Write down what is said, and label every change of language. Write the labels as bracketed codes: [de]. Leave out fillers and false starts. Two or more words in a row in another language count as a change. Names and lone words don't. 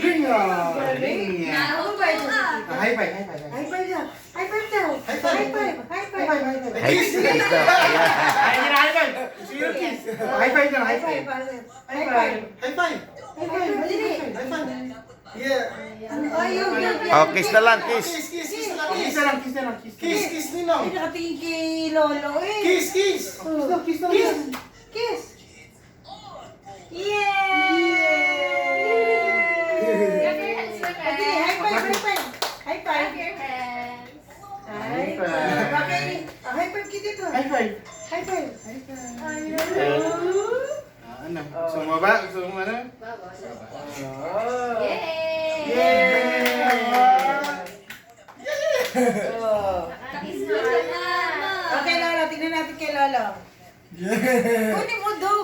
[en] Galing. High five, high five. High five daw. High five daw. High five. High five. High five. [tl] Kiss daw. Ayan. Ay, hindi na [en] high five. High five na, high High five. five. High five. High five. High five. Dali. High five. Yeah. [tl] Ay, yun. Oh, kiss na lang, kiss. Kiss na lang, kiss na lang. Kiss, Ninong. Ay, nakatingin kay Lolo eh. Kiss. Kiss na lang. [en] Kiss. Yay! Dali, high five, high five. High five. High five. Bakit? High five [tl] kita to. [en] High five. High five. [tl] Ano? Gusto mo ba? Gusto mo ano? Okay, Lolo. Tingnan natin kay Lolo. Kunin mo, Dog.